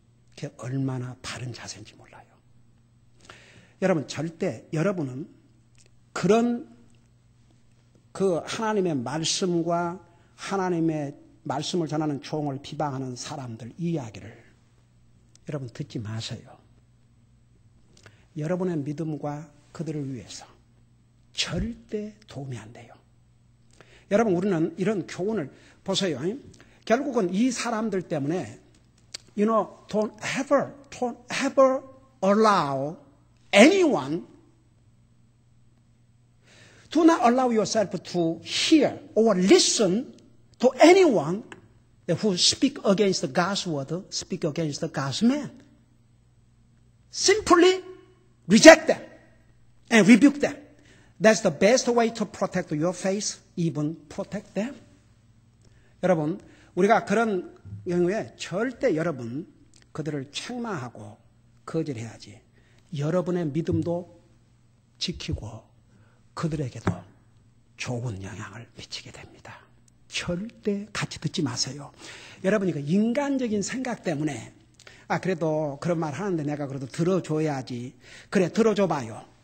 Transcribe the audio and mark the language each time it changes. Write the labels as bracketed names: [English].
[Korean] 그게 얼마나 바른 자세인지 몰라요. 여러분 절대 여러분은 그런 그 하나님의 말씀과 하나님의 말씀을 전하는 종을 비방하는 사람들 이야기를 여러분 듣지 마세요. 여러분의 믿음과 그들을 위해서 절대 도움이 안 돼요. 여러분 우리는 이런 교훈을 보세요. 결국은 이 사람들 때문에 [English] don't ever allow anyone, do not allow yourself to hear or listen to anyone who speak against God's word, speak against God's man. Simply reject them and rebuke them. That's the best way to protect your faith, even protect them. [Korean] 여러분, 우리가 그런 경우에 절대 여러분 그들을 책망하고 거절해야지. 여러분의 믿음도 지키고 그들에게도 좋은 영향을 미치게 됩니다. 절대 같이 듣지 마세요. 여러분이 그 인간적인 생각 때문에 그래도 그런 말 하는데 내가 그래도 들어줘야지. 그래 들어줘봐요.